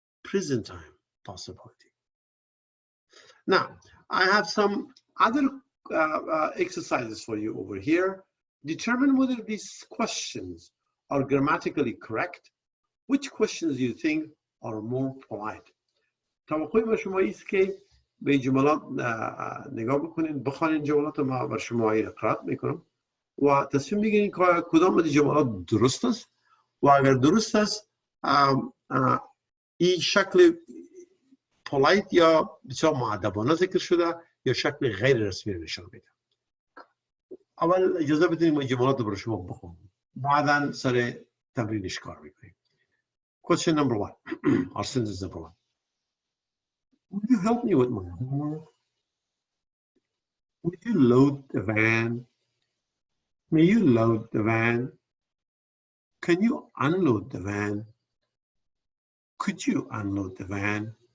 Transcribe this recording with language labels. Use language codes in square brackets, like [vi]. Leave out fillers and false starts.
[en] Present time possibility. Now, I have some other exercises for you over here. Determine whether these questions are grammatically correct. Which questions do you think are more polite? [fa] توقعی با شما است که به جملات نگاه بکنین، بخوانین جملات ما بر شما قرائت میکنم و تصمیم بگیرین که کدام از جملات درست است و اگر درست است این شکل polite یا بسیار مؤدبانه ذکر شده یا شکل غیر رسمی رو نشان میده. اول اجازه بدین ما جملات رو برای شما بخونم. بعداً سر تمرینش کار میکنیم. [en] Question number 1 or sentence number 1. Would you help me with my homework? Would you load the van? May you load the van? Can you unload the van? Could you unload the van?